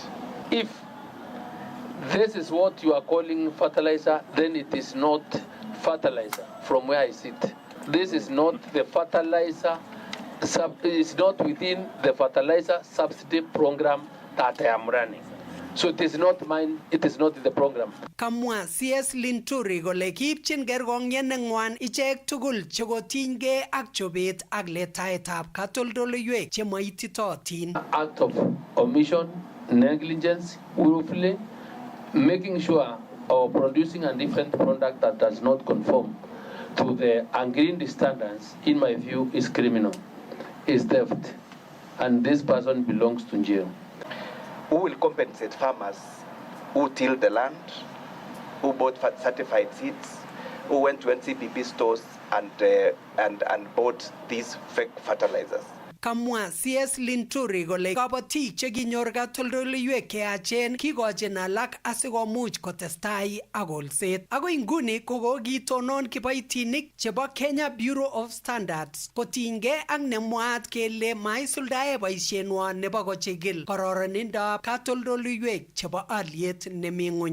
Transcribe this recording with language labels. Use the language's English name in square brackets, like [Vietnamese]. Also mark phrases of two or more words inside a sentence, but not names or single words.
[English] If this is what you are calling fertilizer, then it is not fertilizer from where I sit. This is not the fertilizer, it's not within the fertilizer subsidy program that I am running. So it is not mine, it is not in the program. [Kalenjin] Kamwa CS Linturi kole kiipchin kerkong'yet neng'wan ichek tugul chekotinygei ak chobet ak letaetab katoldoleiwek chemoititootin. [English] Act of omission, negligence, willfully, making sure or producing a different product that does not conform to the agreed standards, in my view, is criminal, is theft, and this person belongs to jail. Who will compensate farmers who tilled the land, who bought certified seeds, who went to NCPB stores and bought these fake fertilizers? [Kalenjin] Kamwa CS Linturi kole kabatik che kinyor katoldoleiwek cheyachen kikochin alak asikomuch kotestai ak kolset. Ako inguni kokokitonon kiboitinik chebo Kenya Bureau of Standards kotinygei ak nemwaat kele maisuldae boisienwa nebo kochigil kororonindab katoldoleiwek chebo aliet nemi ng'ony.